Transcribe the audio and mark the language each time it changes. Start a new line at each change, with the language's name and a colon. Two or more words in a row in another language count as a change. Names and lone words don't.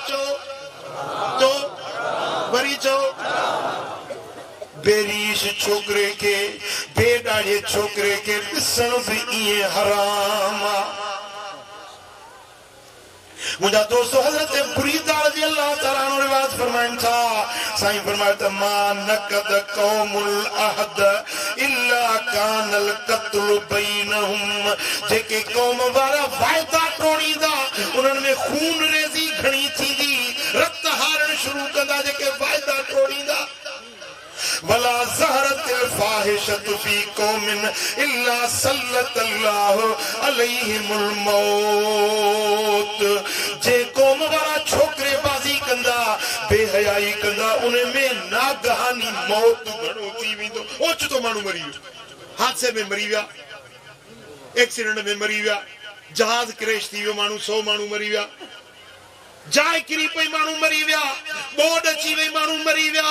Sindhi: चओ वरी चओ, बेरीश छोकिरे खे बेॾाड़े छोकिरे खे ॾिसण बि इएं हराम आहे। मुंहिंजा दोस्तो हज़रत बुरीदा
Arabic: رضي الله تعالى عنه
Sindhi: रिवायत फरमाइनि था, साईं फरमाए त
Arabic: ما نقض قوم العهد إلا كان القتل بينهم.
Sindhi: जेके क़ौम वारा वाइदा टोड़ींदा उन्हनि में खून रेज़ी घणी थींदी, रत हारण शुरू कंदा जेके वाइदा टोड़ींदा।
Arabic: ولا ظهرت الفاحشة في قوم إلا سلط الله عليهم الموت.
Sindhi: जे क़ौम वारा छोकिरे बाज़ी कंदा, बेहयाई कंदा, उन में नागहानी मौत घणो थी वेंदो। ओचितो माण्हू मरी वियो, हादसे में मरी विया, एक्सीडेंट में मरी विया, जहाज क्रैश थी वियो, माण्हू 100 माण्हू मरी विया, जाइ किरी पई माण्हू मरी विया, ॿोॾ अची वई माण्हू मरी विया।